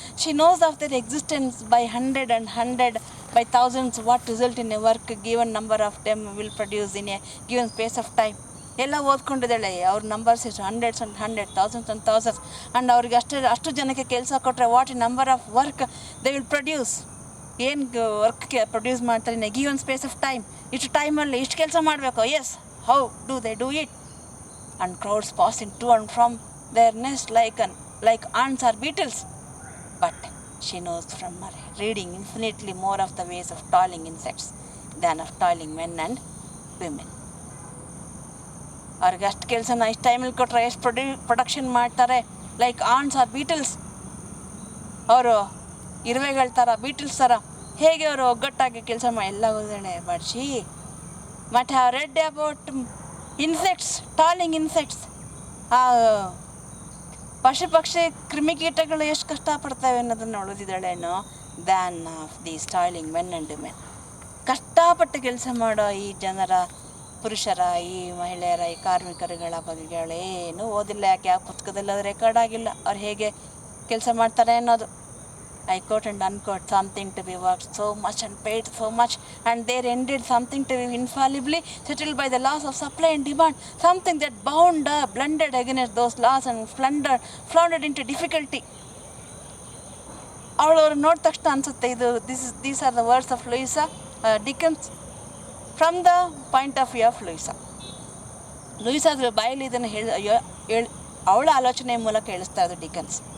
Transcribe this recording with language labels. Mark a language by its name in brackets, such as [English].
[English] She knows of their existence by hundred by thousands what result in a work given number of them will produce in a given space of time. [Kannada] ಎಲ್ಲ ಓದ್ಕೊಂಡಿದ್ದಾಳೆ, ಅವ್ರ numbers ಎಷ್ಟು, hundreds and hundred, thousands and thousands. [English] and [Kannada] ಅವ್ರಿಗೆ ಅಷ್ಟು ಜನಕ್ಕೆ ಕೆಲಸ ಕೊಟ್ಟರೆ [English] what in number of work they will produce, [Kannada] ಏನು ವರ್ಕ್ಗೆ produce ಮಾಡ್ತಾರೆ [English] In a given space of time. [Kannada] ಇಷ್ಟು ಟೈಮಲ್ಲಿ ಇಷ್ಟು ಕೆಲಸ ಮಾಡಬೇಕು. [English] Yes, how do they do it? And crowds passing to and from their nest like ants or beetles. But she knows from her reading infinitely more of the ways of toiling insects than of toiling men and women. [Kannada] ಅವ್ರಿಗೆ ಅಷ್ಟು ಕೆಲಸನ ಇಷ್ಟು ಟೈಮಲ್ಲಿ ಕೊಟ್ಟರೆ ಎಷ್ಟು production ಮಾಡ್ತಾರೆ, [English] Like ants are beetles. [Kannada] ಅವರು ಇರುವೆಗಳ ಥರ, ಬೀಟಲ್ಸ್ ಥರ ಹೇಗೆ ಅವರು ಒಗ್ಗಟ್ಟಾಗಿ ಕೆಲಸ ಮಾಡಿ ಎಲ್ಲ ಓದಾಳೆ. [English] But she must have read about insects, toiling insects. [Kannada] ಆ ಪಶು ಪಕ್ಷಿ ಕ್ರಿಮಿಕೀಟಗಳು ಎಷ್ಟು ಕಷ್ಟಪಡ್ತವೆ ಅನ್ನೋದನ್ನು ಓದಿದ್ದಾಳೇನೋ [English] Than of these toiling men and women. [Kannada] ಕಷ್ಟಪಟ್ಟು ಕೆಲಸ ಮಾಡೋ ಈ ಜನರ, ಪುರುಷರ, ಈ ಮಹಿಳೆಯರ, ಈ ಕಾರ್ಮಿಕರುಗಳ ಬಗೆಗಳೇನು ಓದಿಲ್ಲ. ಯಾಕೆ ಆ ಪುಸ್ತಕದಲ್ಲಿ ಅದು ರೆಕಾರ್ಡ್ ಆಗಿಲ್ಲ ಅವ್ರು ಹೇಗೆ ಕೆಲಸ ಮಾಡ್ತಾರೆ ಅನ್ನೋದು. [English] I quote and unquote, something to be worked so much and paid so much, and there ended something to be infallibly settled by the laws of supply and demand, something that blundered against those laws and floundered into difficulty. [Kannada] ಅವಳವ್ರು ನೋಡಿದ ತಕ್ಷಣ ಅನಿಸುತ್ತೆ ಇದು [English] these are the words of Louisa Dickens from the point of view of Louisa. [Kannada] Louisa ಅದ್ರ ಬಾಯಲ್ಲಿ ಇದನ್ನು ಅವಳ ಆಲೋಚನೆ ಮೂಲಕ ಹೇಳಿಸ್ತಾ ಇದ್ದು ಡಿಕನ್ಸ್.